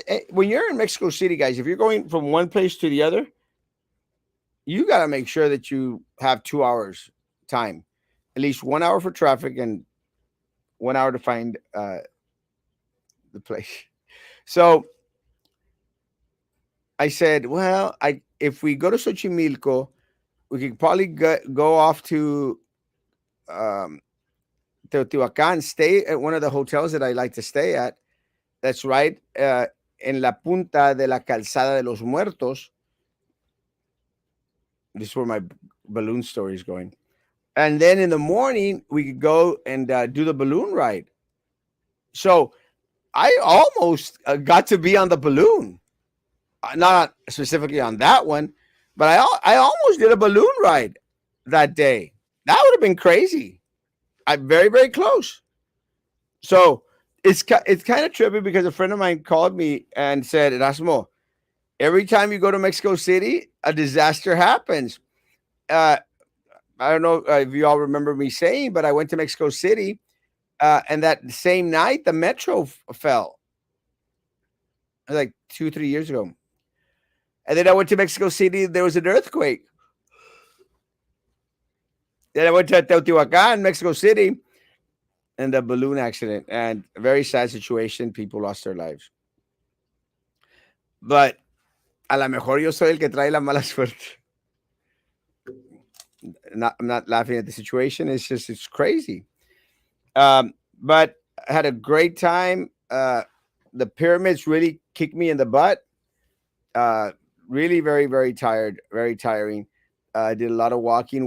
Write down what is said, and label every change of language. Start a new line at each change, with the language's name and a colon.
English: When you're in Mexico City, guys, if you're going from one place to the other, you got to make sure that you have 2 hours time, at least 1 hour for traffic and 1 hour to find the place. So I said, well, if we go to Xochimilco, we could probably go off to Teotihuacan, stay at one of the hotels that I like to stay at. That's right
Spanish: en la punta de la calzada de los muertos.
English: This is where my balloon story is going. And then in the morning, we could go and do the balloon ride. So I almost got to be on the balloon. Not specifically on that one, but I almost did a balloon ride that day. That would have been crazy. I'm very, very close. So it's kind of trippy because a friend of mine called me and said, Erasmo, Every time you go to Mexico City, a disaster happens. Uh, I don't know if you all remember me saying, but I went to Mexico City, and that same night the metro fell, like 2 3 years ago. And then I went to Mexico City. There was an earthquake. Then I went to Teotihuacan, Mexico City, and a balloon accident, and a very sad situation. People lost their lives.
Spanish: But a lo mejor yo soy el que trae la mala suerte.
English: I'm not laughing at the situation. It's just it's crazy. But I had a great time. The pyramids really kicked me in the butt. Uh, Really very tired, very tiring. I did a lot of walking.